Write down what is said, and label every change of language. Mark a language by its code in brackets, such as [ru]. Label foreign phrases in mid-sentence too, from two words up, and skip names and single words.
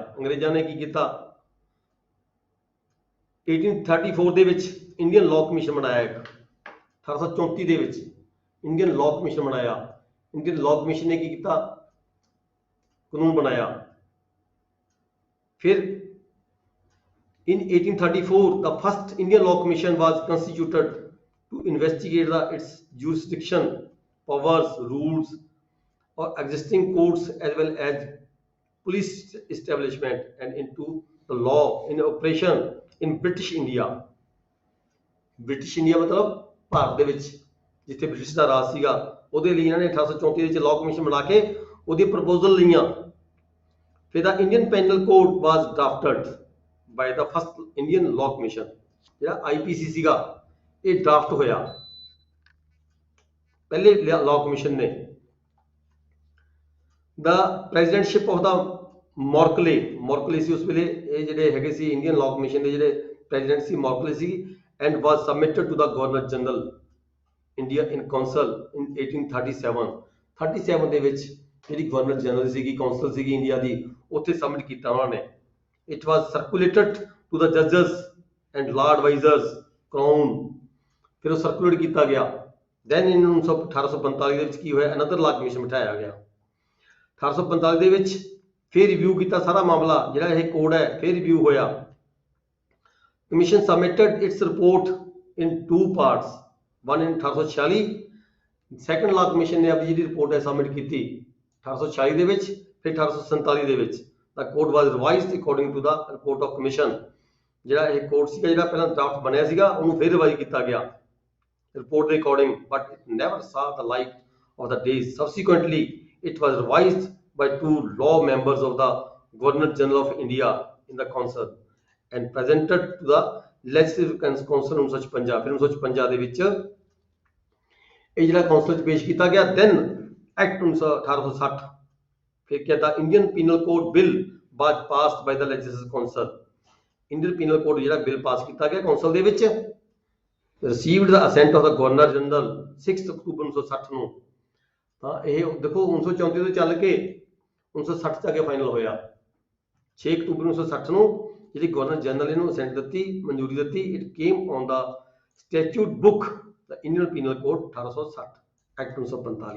[pa] ਅੰਗਰੇਜ਼ਾਂ ਨੇ ਕੀ ਕੀਤਾ, 1834 ਦੇ ਵਿੱਚ ਇੰਡੀਅਨ ਲਾਅ ਕਮਿਸ਼ਨ ਬਣਾਇਆ। 1834 ਦੇ ਵਿੱਚ ਇੰਡੀਅਨ ਲਾਅ ਕਮਿਸ਼ਨ ਬਣਾਇਆ। ਇੰਡੀਅਨ ਲਾਅ ਕਮਿਸ਼ਨ ਨੇ ਕੀ ਕੀਤਾ, ਕਾਨੂੰਨ ਬਣਾਇਆ। [en] फिर in 1834 the first Indian Law Commission was constituted to investigate its jurisdiction, powers, rules or existing courts as well as police establishment and into the law in operation in British India। [pa] ਬ੍ਰਿਟਿਸ਼ ਇੰਡੀਆ ਮਤਲਬ ਭਾਰਤ ਦੇ ਵਿੱਚ ਜਿੱਥੇ ਬ੍ਰਿਟਿਸ਼ ਦਾ ਰਾਜ ਸੀਗਾ ਉਹਦੇ ਲਈ ਇਹਨਾਂ ਨੇ 1834 ਦੇ ਵਿੱਚ ਲਾਅ ਕਮਿਸ਼ਨ ਬਣਾ ਕੇ ਉਹਦੀ ਪ੍ਰਪੋਜ਼ਲ ਲਈਆਂ। ਫਿਰ [en] the Indian Penal Code was drafted by the first Indian Law Commission, [pa] ਜਿਹੜਾ ਆਈਪੀਸੀ ਸੀਗਾ ਇਹ ਡਰਾਫਟ ਹੋਇਆ ਪਹਿਲੇ ਲਾਅ ਕਮਿਸ਼ਨ ਨੇ। [en] the presidentship of the [pa] ਮੌਰਕਲੇ ਸੀ ਉਸ ਵੇਲੇ, ਇਹ ਜਿਹੜੇ ਹੈਗੇ ਸੀ ਇੰਡੀਅਨ ਲਾਅ ਕਮਿਸ਼ਨ ਦੇ ਜਿਹੜੇ ਪ੍ਰੈਜ਼ੀਡੈਂਟ ਸੀ ਮੌਰਕਲੇ ਸੀ, [en] and was submitted to the Governor General India in Council in 1837 [pa] ਦੇ ਵਿੱਚ ਜਿਹੜੀ ਗਵਰਨਰ ਜਨਰਲ ਸੀਗੀ ਕਾਉਂਸਲ ਸੀਗੀ ਇੰਡੀਆ ਦੀ ਉੱਥੇ ਸਬਮਿਟ ਕੀਤਾ ਉਹਨਾਂ ਨੇ। [en] it was circulated to the judges and law advisors crown, [pa] ਫਿਰ ਉਹ ਸਰਕੂਲੇਟ ਕੀਤਾ ਗਿਆ। [en] then in [pa] 1845 ਦੇ ਵਿੱਚ ਕੀ ਹੋਇਆ, [en] another law commission [pa] ਬਿਠਾਇਆ ਗਿਆ। 1845 ਦੇ ਵਿੱਚ ਫਿਰ ਰਿਵਿਊ ਕੀਤਾ ਸਾਰਾ ਮਾਮਲਾ, ਜਿਹੜਾ ਇਹ ਕੋਡ ਹੈ ਫਿਰ ਰਿਵਿਊ ਹੋਇਆ। [en] Commission submitted its report in two parts, one in 1846, second law commission [hi] ने अपनी रिपोर्ट है सबमिट की थी [en] 1846 [pa] ਦੇ ਵਿੱਚ, ਫਿਰ 1847 ਦੇ ਵਿੱਚ। [en] the code was revised according to the report of commission, [pa] ਜਿਹੜਾ ਇਹ ਕੋਡ ਸੀਗਾ ਜਿਹੜਾ ਪਹਿਲਾਂ ਡਰਾਫਟ ਬਣਿਆ ਸੀਗਾ ਉਹਨੂੰ ਫਿਰ ਰਿਵਾਈਜ਼ ਕੀਤਾ ਗਿਆ ਰਿਪੋਰਟ ਦੇ ਅਕੋਰਡਿੰਗ, [en] but it never saw the light of the day। subsequently it was revised by two law members of the Governor General of India in the council and presented to the legislative council 1956। [pa] ਫਿਰ 1956 ਦੇ ਵਿੱਚ ਇਹ ਜਿਹੜਾ ਕਾਉਂਸਲ ਚ ਪੇਸ਼ ਕੀਤਾ ਗਿਆ। [en] then ਐਕਟ 1860 [pa] ਫਿਰ ਕਹਿੰਦਾ [en] ਇੰਡੀਅਨ ਪੀਨਲ ਕੋਡ ਬਿੱਲ was passed by the legislative council। [pa] ਇੰਡੀਅਨ ਪੀਨਲ ਕੋਡ ਜਿਹੜਾ ਬਿੱਲ ਪਾਸ ਕੀਤਾ ਗਿਆ ਕਾਉਂਸਲ ਦੇ ਵਿੱਚ, [en] received the assent of the governor general 6 [pa] ਅਕਤੂਬਰ 1960 ਨੂੰ। ਤਾਂ ਇਹ ਦੇਖੋ 1934 ਤੋਂ ਚੱਲ ਕੇ 1960 ਚ ਆ ਕੇ ਫਾਈਨਲ ਹੋਇਆ। 6 ਅਕਤੂਬਰ 1960 ਨੂੰ ਜਿਹੜੀ ਗਵਰਨਰ ਜਨਰਲ ਇਹਨੂੰ ਅਸੈਂਟ ਦਿੱਤੀ, ਮਨਜ਼ੂਰੀ ਦਿੱਤੀ। [en] It came on the statute book ਦਾ ਇੰਡੀਅਨ ਪੀਨਲ ਕੋਡ 1860 ਐਕਟ 1945।